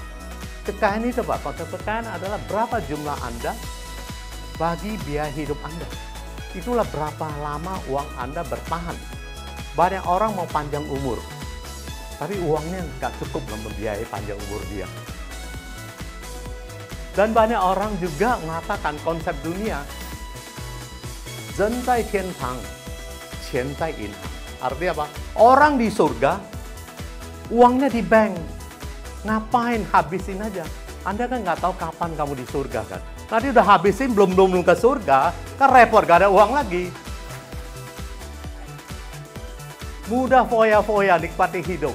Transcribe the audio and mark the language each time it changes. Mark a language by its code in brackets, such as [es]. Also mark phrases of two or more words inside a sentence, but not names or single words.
[id] Kekayaan itu Pak, konsep kekayaan adalah berapa jumlah Anda bagi biaya hidup Anda. Itulah berapa lama uang Anda bertahan. Banyak orang mau panjang umur, tapi uangnya nggak cukup membiayai panjang umur dia. Dan banyak orang juga mengatakan konsep dunia, [zh] 人在天堂，钱在银行. [id] Artinya apa? Orang di surga, uangnya di bank. Ngapain? Habisin aja. Anda kan nggak tahu kapan kamu di surga kan? Nanti udah habisin, belum ke surga, kan repot, gak ada uang lagi. Mudah foya-foya, nikmati hidup.